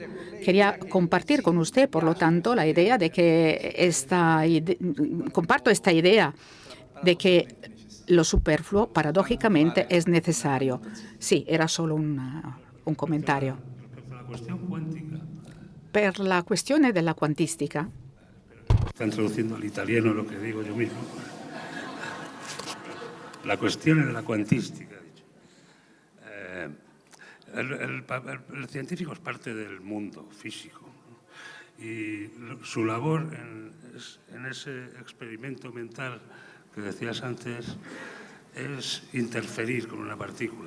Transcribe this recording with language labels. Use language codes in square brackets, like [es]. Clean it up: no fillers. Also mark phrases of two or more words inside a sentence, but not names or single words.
[es] Quería compartir con usted, por lo tanto, la idea de que comparto esta idea de que lo superfluo, paradójicamente, es necesario. Sí, era solo un comentario. La cuestión cuántica. [it] Per la questione della quantistica, [es] están traduciendo al italiano lo que digo yo mismo. La cuestión es la cuantística. El científico es parte del mundo físico, ¿no? Y su labor en ese experimento mental que decías antes es interferir con una partícula.